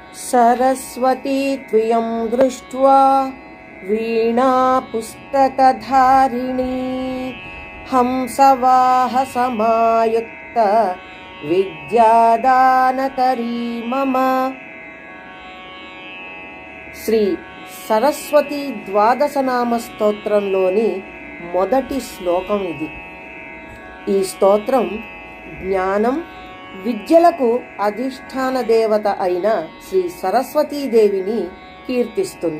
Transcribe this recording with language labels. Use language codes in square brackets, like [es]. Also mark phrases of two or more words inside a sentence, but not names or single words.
[sa] सरस्वती त्वयं दृष्ट्वा वीणा पुस्तकधारिणी हंसवाहसमायुक्त विद्यादानकरी मम। [te] శ్రీ సరస్వతి ద్వాదశనామ స్తోత్రంలోని మొదటి శ్లోకం ఇది. ఈ స్తోత్రం జ్ఞానం విద్యలకు అధిష్టాన దేవత అయిన శ్రీ సరస్వతీదేవిని కీర్తిస్తుంది.